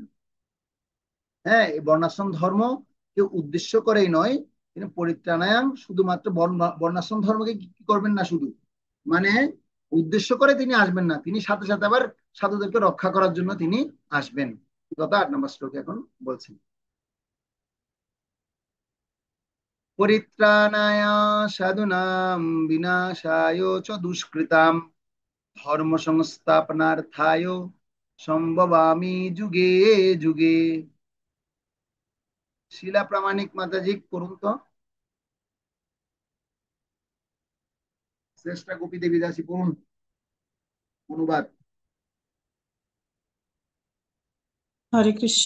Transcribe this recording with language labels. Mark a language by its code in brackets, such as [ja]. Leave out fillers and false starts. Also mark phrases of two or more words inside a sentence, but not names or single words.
[bn] হ্যাঁ, এই বর্ণাশ্রম ধর্ম কেউ উদ্দেশ্য করেই নয়, তিনি পরিত্রাণায়াম, শুধুমাত্র বর্ণাশ্রম ধর্মকে কি করবেন না, শুধু মানে উদ্দেশ্য করে তিনি আসবেন না, তিনি সাথে সাথে আবার সাধুদেরকে রক্ষা করার জন্য তিনি আসবেন। কথা 8 নম্বর শ্লোকে এখন বলছেন। [sa] পরিত্রাণায় সাধুনাম বিনাশায় চ দুষ্কৃতাম ধর্ম সংস্থাপনার্থায় সম্ভবামি যুগে যুগে। [bn] শিলা প্রামাণিক মাতাজি করুন তো, শ্রেষ্ঠা গোপী দেবী দাসী পড়ুন অনুবাদ। হরে কৃষ্ণ।